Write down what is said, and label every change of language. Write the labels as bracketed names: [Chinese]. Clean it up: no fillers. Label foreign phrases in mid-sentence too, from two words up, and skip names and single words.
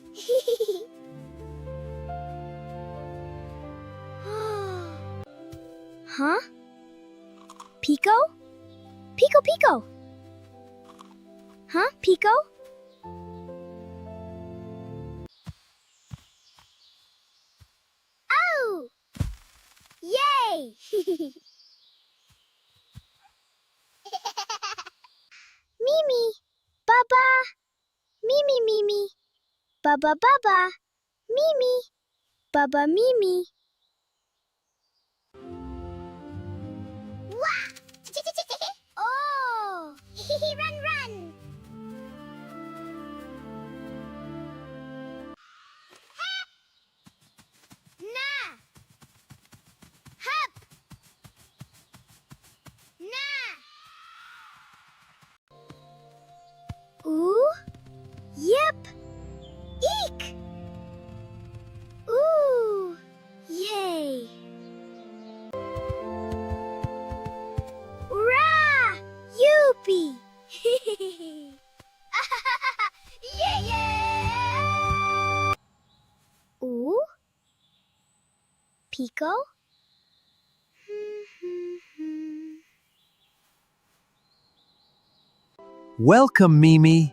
[English] Huh? Pico? Pico, Pico! Huh, Pico? Oh! Yay! Mimi! Baba! Mimi, Mimi! Baba, Baba! Mimi! Baba, Mimi! Wah! Oh! Run, run! Na! Hup! Na! Ooh! Yep! Eek! Ooh! Yay! Rah! Youpee! Yeah, yeah! Ooh? Pico? Welcome, Mimi.